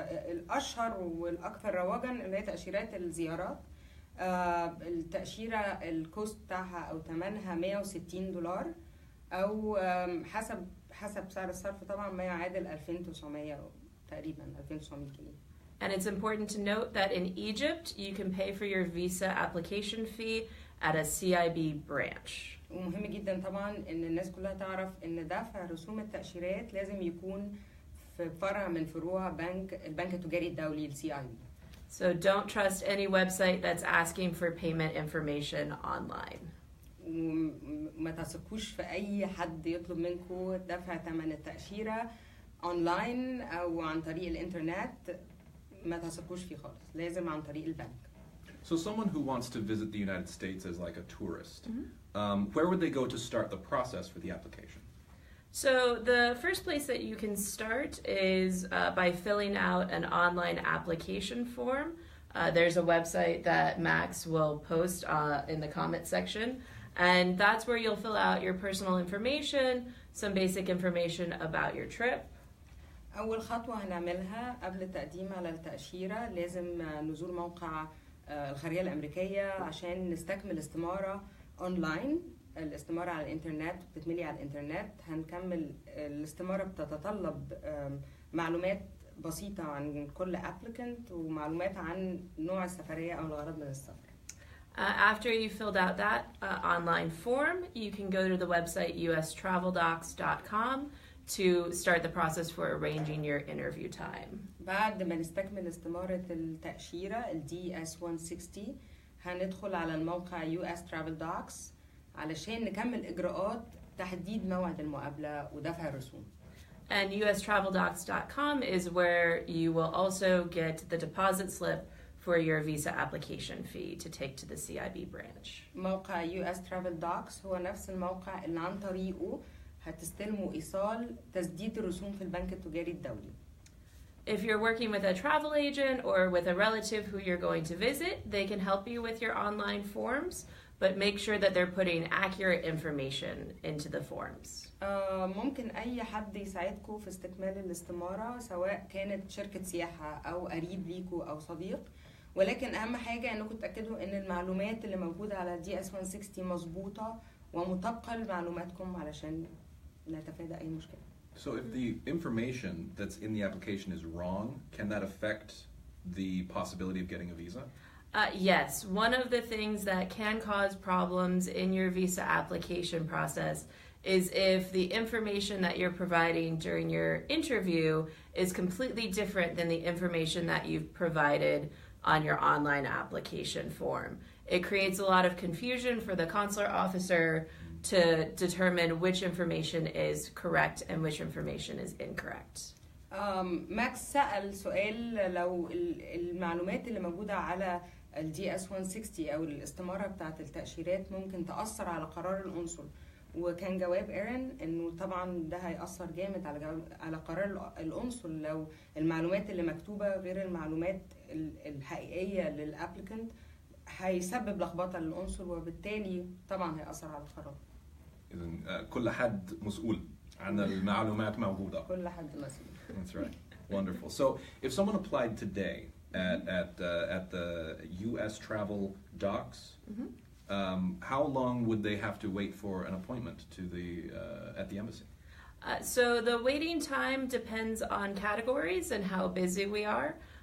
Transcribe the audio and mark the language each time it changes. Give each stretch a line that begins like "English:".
Arabic: الأشهر والأكثر رواجاً اللي هي تأشيرات الزيارات. التأشيرة الكوست بتاعها أو ثمنها $160، أو حسب سعر الصرف طبعاً ما يعادل 2,900 تقريباً 2,900 جنيه.
English: And it's important to note that in Egypt, you can pay for your visa application fee at a CIB branch.
Arabic: ومهم جدا طبعا ان الناس كلها تعرف ان دفع رسوم التأشيرات لازم يكون في فرع من فروع البنك التجاري الدولي CIB.
English: So don't trust any website that's asking for payment information online.
Arabic: وما تثقوش في اي حد يطلب منكم دفع ثمن التأشيرة اونلاين او عن طريق الانترنت. ما تثقوش فيه خالص، لازم عن طريق البنك.
English: So someone who wants to visit the United States as like a tourist, where would they go to start the process for the application? So the first place that you can start is by filling out an online application form. There's a website that Max will post in the comment section, and that's where you'll fill out your personal information, some basic information about your trip.
Arabic: أول خطوة هنعملها قبل التقديم على التأشيرة لازم نزور موقع الخارجية الأمريكية عشان نستكمل استمارة أونلاين. الاستمارة على الإنترنت بتتملي على الإنترنت. هنكمل الاستمارة بتتطلب معلومات بسيطة عن كل applicant ومعلومات عن نوع السفرية أو الغرض من السفر.
English: After you filled out that online form, you can go to the website ustraveldocs.com to start the process for arranging your interview time.
Arabic: بعد ما نستكمل استمارة التأشيرة DS 160 هندخل على الموقع US Travel Docs علشان نكمل إجراءات تحديد موعد المقابلة ودفع الرسوم.
English: And ustraveldocs.com is where you will also get the deposit slip for your visa application fee to take to the CIB branch.
Arabic: موقع US Travel Docs هو نفس الموقع اللي عن طريقه هتستلموا إيصال تسديد الرسوم في البنك التجاري الدولي.
English: If you're working with a travel agent or with a relative who you're going to visit, they can help you with your online forms, but make sure that they're putting accurate information into the forms.
Arabic: ممكن أي حد يساعدكم في استكمال الاستمارة، سواء كانت شركة سياحة أو قريب ليكوا أو صديق، ولكن أهم حاجة إنكم تتأكدوا إن المعلومات اللي موجودة على DS 160 مظبوطة ومطابقة لمعلوماتكم علشان نتفادى أي مشكلة.
English: So if the information that's in the application is wrong, can that affect the possibility of getting a visa? Yes, one of the things that can cause problems in your visa application process is if the information that you're providing during your interview is completely different than the information that you've provided on your online application form. It creates a lot of confusion for the consular officer to determine which information is correct and which information is incorrect.
Arabic: ماكس سأل سؤال لو المعلومات اللي موجودة على الدي اس 160 او الاستمارة بتاعت التأشيرات ممكن تأثر على قرار القنصل، وكان جواب ايرين انه طبعا ده هيأثر جامد على قرار القنصل لو المعلومات اللي مكتوبة غير المعلومات الحقيقية للابليكنت، هيسبب لخبطة للقنصل وبالتالي طبعا هيأثر على القرار. إذن كل حد مسؤول عن المعلومات موجودة. كل حد مسؤول.
English: That's right. Wonderful. So if someone applied today at the U.S. travel docs, how long would they have to wait for an appointment to at the embassy? So the waiting time depends on categories and how busy we are.